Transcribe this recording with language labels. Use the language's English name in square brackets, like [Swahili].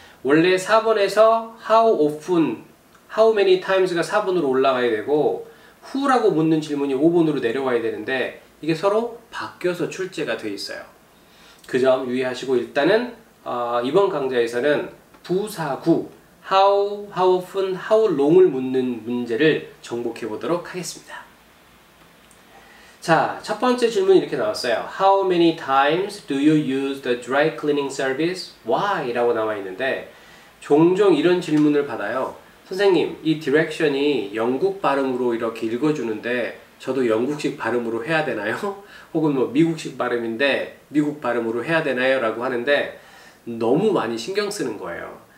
[Korean] 원래 4번에서 [English] how often, how many times [Korean] 가 4번으로 올라가야 되고 who라고 묻는 질문이 5번으로 내려와야 되는데 이게 서로 바뀌어서 출제가 돼 있어요. 그 점 유의하시고 일단은 이번 강좌에서는 부사구 [English] how, how often, how long [Korean] 을 묻는 문제를 정복해 보도록 하겠습니다. 자, 첫 번째 질문이 이렇게 나왔어요. [English] How many times do you use the dry cleaning service? Why? [Korean] 라고 나와 있는데 종종 이런 질문을 받아요. 선생님, 이 디렉션이 영국 발음으로 이렇게 읽어주는데 저도 영국식 발음으로 해야 되나요? 혹은 뭐 미국식 발음인데 미국 발음으로 해야 되나요? 라고 하는데 너무 많이 신경 쓰는 거예요.